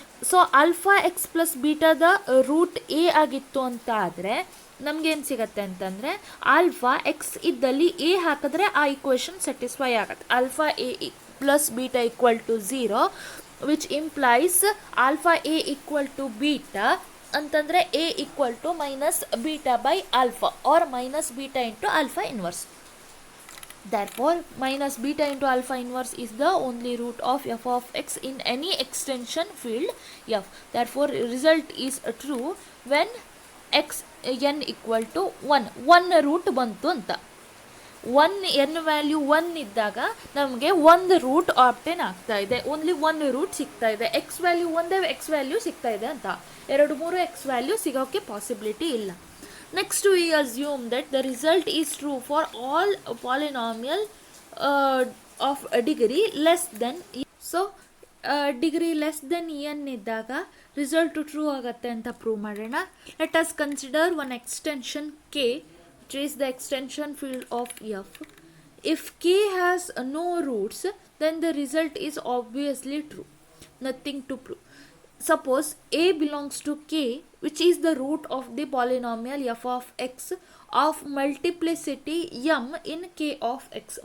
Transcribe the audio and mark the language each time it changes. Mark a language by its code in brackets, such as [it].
[kn] So alpha X plus ಬೀಟಾದ root A ಆಗಿತ್ತು ಅಂತ ಆದರೆ ನಮಗೇನು ಸಿಗತ್ತೆ ಅಂತಂದರೆ ಆಲ್ಫಾ ಎಕ್ಸ್ ಇದ್ದಲ್ಲಿ ಎ ಹಾಕಿದ್ರೆ ಆ ಈಕ್ವೇಷನ್ ಸ್ಯಾಟಿಸ್ಫೈ ಆಗುತ್ತೆ. [en] alpha a plus beta equal to 0 which implies alpha a equal to beta [kn] ಅಂತಂದರೆ [en] A equal to minus beta by alpha or minus beta into alpha inverse. Therefore, minus beta into alpha inverse is the only root of f of x in any extension field f. Therefore, result is true when x n equal to 1. [kn] 1 root ಬಂತು ಅಂತ. 1 n value 1 ಇದ್ದಾಗ ನಮಗೆ ಒಂದು root obtain ಆಗ್ತಾ ಇದೆ, only 1 root ಸಿಗ್ತಾ ಇದೆ. X value ಒಂದೇ ಎಕ್ಸ್ ವ್ಯಾಲ್ಯೂ ಸಿಗ್ತಾ ಇದೆ ಅಂತ, 2-3 ಎಕ್ಸ್ ವ್ಯಾಲ್ಯೂ ಸಿಗೋಕ್ಕೆ ಪಾಸಿಬಿಲಿಟಿ ಇಲ್ಲ. [en] Next we assume that the result is true for all polynomial of degree less than n. So degree less than n [kn] ಇದ್ದಾಗ [en] result true [kn] ಆಗುತ್ತೆ ಅಂತ [en] prove [kn] ಮಾಡೋಣ. [en] Let us consider one extension k, which is the extension field of f. If k has no roots, then the result is obviously true. Nothing to prove. Suppose a belongs to k, which is the root of the polynomial f of x of multiplicity m in k of x.